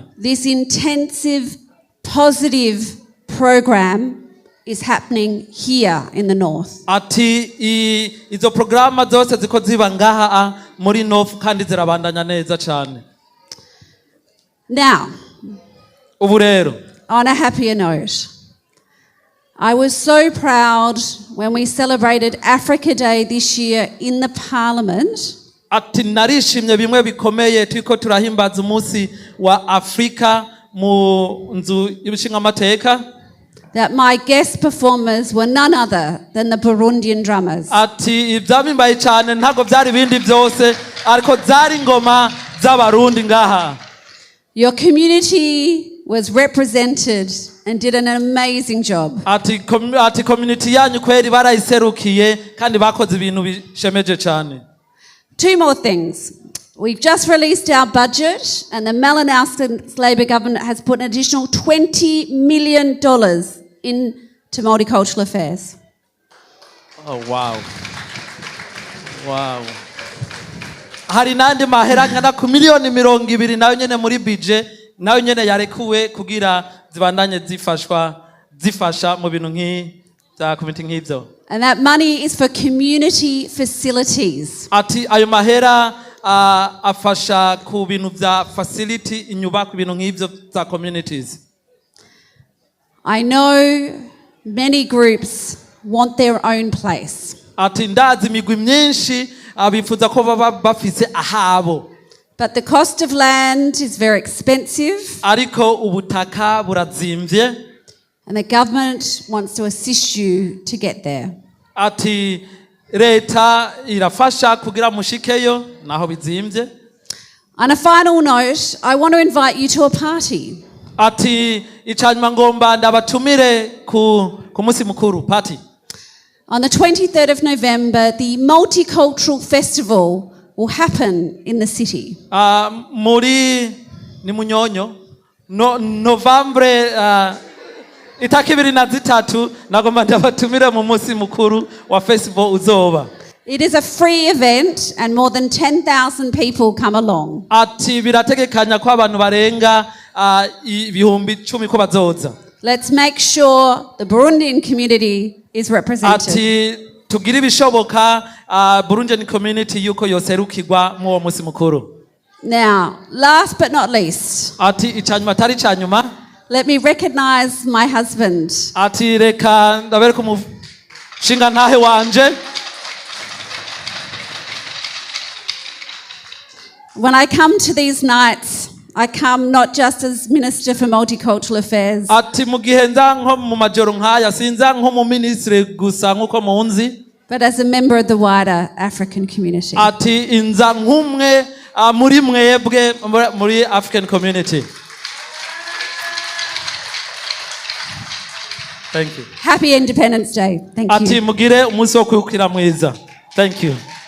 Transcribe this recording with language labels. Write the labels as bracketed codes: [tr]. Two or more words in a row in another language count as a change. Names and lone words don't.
[en] This intensive, positive program is happening here in the north. [rn] Ati izo programa zose ziko ziba ngaha muri north kandi zirabandanya neza cyane. [en] Now, [rn] ubu rero, [en] on a happier note, I was so proud when we celebrated Africa Day this year in the Parliament. [rn] Ati narishimye bimwe bikomeye turiko turahimbaza umunsi wa Afrika mu nzu y'ibishinga amateka. [en] That my guest performers were none other than the Burundian drummers. [rn] Ati ivyabimbaye cyane ntago byari bindi byose ariko zari ngoma z'abarundi ngaha. [en] Your community was represented and did an amazing job. [rn] Ati community yanyu kweri barayiserukiye kandi bakoze ibintu bishemeje cyane. [en] 2 more things. We've just released our budget and the Malinauskas Labor government has put an additional $20 million into multicultural affairs. Oh, wow. Wow. [rn] Hari nandi mahera ngana ku miliyoni 200 nayo nyene muri budget nayo nyene yarekuwe kugira zibandanye zifasha mu bintu za community nk'ivyo. [en] And that money is for community facilities. [rn] Ati ayo mahera afasha ku bintu vya facility inyubako ibintu nk'ivyo za communities. [en] I know many groups want their own place. [rn] Ati ndazi imigwi myinshi abifuza ko baba bafise ahabo. [en] But the cost of land is very expensive. [rn] Ariko ubutaka burazimvye. [en] And the government wants to assist you to get there. [rn] Ati leta irafasha kugira mushikeyo naho bizimvye. [en] On a final note, I want to invite you to a party. [rn] Ati icanyuma ngomba ndabatumire ku musi mukuru party. [en] On the 23rd of November, the Multicultural Festival will happen in the city. [rn] Muri ni munyonyo Novembre itaki 23 nagomba ndabatumire mu munsi mukuru wa festival uzoba. [en] It is a free event and more than 10,000 people come along. [rn] Ati birategekanya ko abantu barenga ibihumbi 10 ko bazoza. [en] Let's make sure the Burundian community is represented. [rn] Ati tugira ibishoboka [en] Burundian community [rn] yuko yoserukirwa mu uwo munsi mukuru. [en] Now, last but not least, [rn] Ati icyanyuma tari cyanyuma. [en] let me recognize my husband. [rn] Ati reka ndabereka umushinga ntahe wanje. [en] When I come to these nights, I come not just as Minister for Multicultural Affairs, [rn] Ati mu gihe nza nko mu majoro nkaya sinza nko mu ministry gusa nkuko munzi. [en] but as a member of the wider African community. [rn] Ati inza nk'umwe muri mwebwe muri [en] African community. Thank you. Happy Independence Day. Thank [rn] Ati [en] you. [rn] mugire umunsi wo kwikukira mwiza. [en] Thank you.